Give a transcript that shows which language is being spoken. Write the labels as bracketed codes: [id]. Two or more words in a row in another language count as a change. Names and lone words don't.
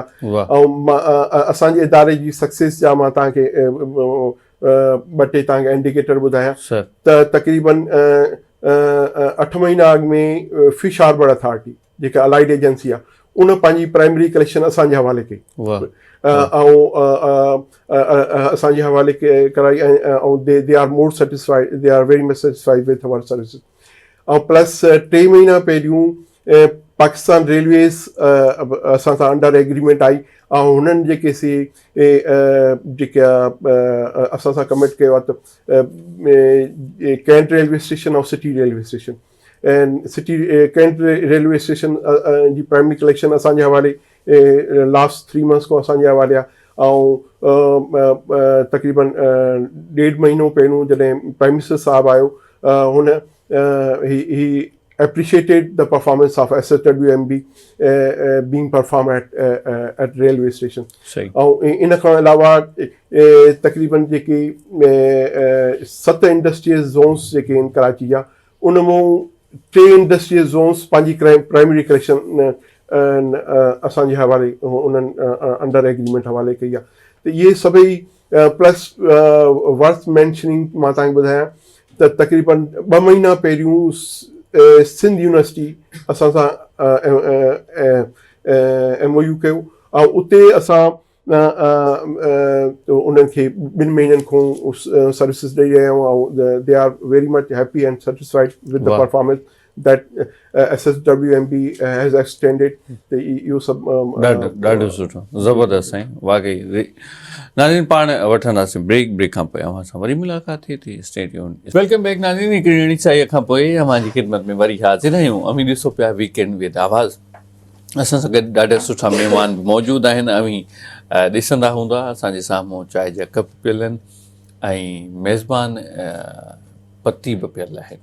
[sd] ऐं असांजे इदारे जी सक्सेस जा मां तव्हांखे 2-3 तव्हांखे इंडिकेटर ॿुधायां त तक़रीबन 8 महीना अॻु में फिश हार्बर अथॉरिटी जेका [en] allied agency [sd] आहे उन पंहिंजी [en] primary collection [sd] असांजे हवाले कई ऐं असांजे हवाले कराई ऐं [en] they are more satisfied, they are very much satisfied with our services. [sd] ऐं प्लस 3 महीना पहिरियों पाकिस्तान रेलवेज़ असां सां [en] under agreement [sd] आई ऐं हुननि जेके जेका असां सां कमिट कयो आहे त कैंट रेलवे स्टेशन ऐं सिटी रेलवे स्टेशन ऐं कैंट रेलवे स्टेशन जी [en] primary collection [sd] असांजे हवाले [en] last 3 months [sd] खां असांजे हवाले आहे. ऐं तक़रीबन 1.5 महीनो पहिरियों जॾहिं [en] prime minister [sd] साहबु आयो हुन [en] he appreciated the performance of SSWMB being performed at railway station. [sd] ऐं इन खां अलावा तक़रीबन जेके 7 [en] industrial zones [sd] जेके आहिनि कराची जा उन मां 3 [en] industrial zones [sd] पंहिंजी [en] primary collection [sd] असांजे हवाले उन्हनि [en] under agreement [sd] हवाले कई आहे. त इहे सभई [en] plus worth mentioning [sd] मां तव्हांखे ॿुधायां त तक़रीबन 2 महीना पहिरियों सिंध यूनिवर्सिटी असां सां MOU कयो ऐं उते असां उन्हनि खे 2 महीननि खां सर्विसिस ॾेई रहिया आहियूं ऐं [en] they are very much happy and satisfied with the performance that SSWMB has extended. [sd] त इहो सभु ॾाढो सुठो ज़बरदस्त साईं वाक़ई. नाज़रीन पाण वठंदासीं ब्रेक खां पोइ अव्हां सां वरी मुलाक़ात थिए थी. [en] Stay tuned. Welcome back नाज़रीन. [sd] हिकिड़ी अहिड़ी साईअ खां पोइ अव्हां जी ख़िदमत में वरी हाज़िर आहियूं. अमी ॾिसो पिया वीकेंड विद आवाज़. असां सां गॾु ॾाढा सुठा महिमान बि मौजूदु आहिनि. अमी ॾिसंदा हूंदा असांजे साम्हूं चांहि जा कप पियल आहिनि ऐं मेज़बान पती बि पियल आहे.